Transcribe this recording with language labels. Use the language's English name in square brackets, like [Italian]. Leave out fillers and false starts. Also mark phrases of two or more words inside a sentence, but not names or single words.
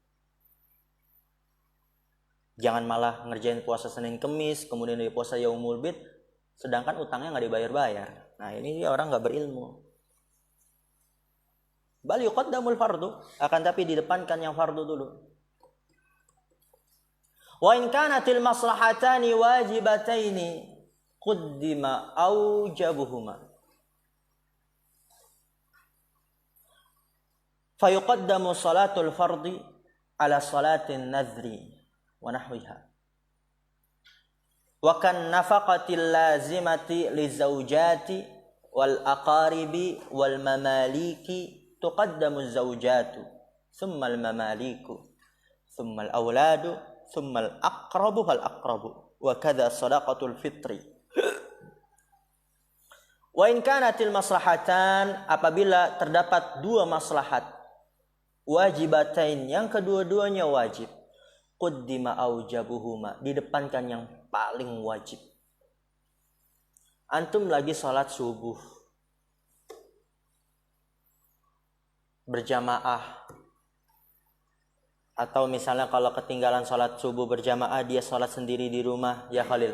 [Indonesian] Jangan malah ngerjain puasa Senin Kemis, kemudian dia puasa Yaumul Bid, sedangkan utangnya nggak dibayar-bayar. Nah ini dia orang nggak berilmu. [Arabic] بل يقدم الفرض, [Indonesian] akan tapi didepankan yang fardu dulu. [Arabic] وإن كانت المصلحتان واجبتين قدم أوجبهما. فيقدم صلاة الفرض على صلاة النذر ونحوها. وكالنفقة اللازمة للزوجة والأقارب والمماليك تقدم الزوجة ثم المماليك ثم الأولاد ثم الأقرب فالأقرب وكذا صدقة الفطر. وإن كانت المصلحتان, [Indonesian] apabila terdapat 2 maslahat wajibatain yang kedua-duanya wajib, [Arabic] قدم أوجبهما, [Indonesian] didepankan yang paling wajib. Antum lagi salat subuh berjamaah, atau misalnya kalau ketinggalan salat subuh berjamaah dia salat sendiri di rumah, ya Khalil.